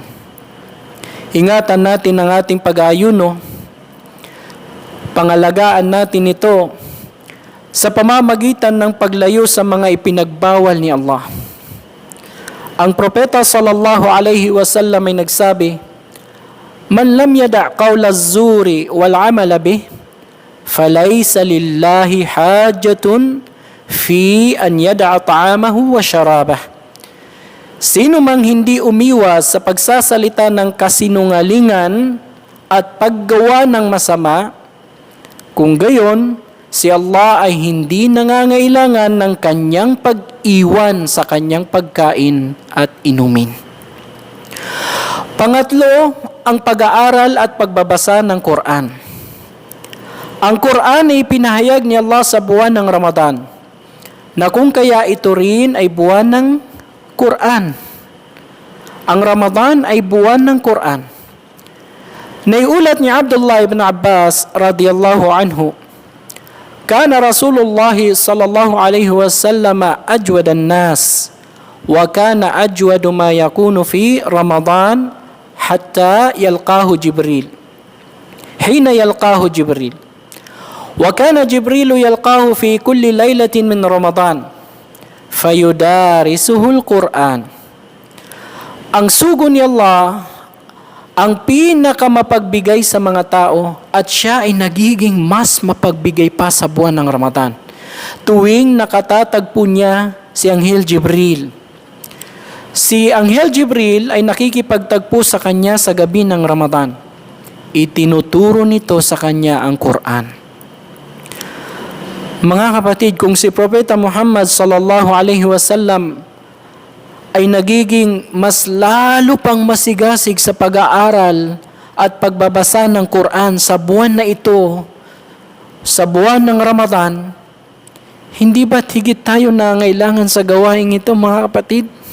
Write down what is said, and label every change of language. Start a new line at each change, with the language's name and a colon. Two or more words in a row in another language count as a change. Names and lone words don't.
Filipino: Ingatan natin ang ating pag-aayuno, pangalagaan natin ito sa pamamagitan ng paglayo sa mga ipinagbawal ni Allah. Ang propeta
Arabic: صلى الله عليه وسلم
Filipino: ay nagsabi,
Arabic: "من لم يدع قول الزور والعمل به فليس لله حاجة في أن يدع طعامه وشرابه."
Filipino: Sino mang hindi umiwas sa pagsasalita ng kasinungalingan at paggawa ng masama, kung gayon, si Allah ay hindi nangangailangan ng kanyang pag-iwan sa kanyang pagkain at inumin. Pangatlo, ang pag-aaral at pagbabasa ng Quran. Ang Quran ay pinahayag ni Allah sa buwan ng Ramadan, na kung kaya ito rin ay buwan ng Quran. Ang Ramadan ay buwan ng Quran. Naiulat ni
Arabic: Abdullah ibn Abbas رضي الله عنه كان رسول الله صلى الله عليه وسلم أجود الناس وكان أجود ما يكون في رمضان حتى يلقاه جبريل. حين يلقاه جبريل. وكان جبريل يلقاه في كل ليلة من رمضان فيدارسه القرآن."
Filipino: Ang sugo ni Allah ang pinakamapagbigay sa mga tao at siya ay nagiging mas mapagbigay pa sa buwan ng Ramadan. Tuwing nakatatagpo niya si Anghel Jibril, Si Anghel Jibril ay nakikipagtagpo sa kanya sa gabi ng Ramadan. Itinuturo nito sa kanya ang Quran. Mga kapatid, kung si Propeta Muhammad
Arabic: صلى الله عليه وسلم
Filipino: ay nagiging mas lalo pang masigasig sa pag-aaral at pagbabasa ng Quran sa buwan na ito, sa buwan ng Ramadan, hindi ba't higit tayo nangailangan sa gawain ito, mga kapatid?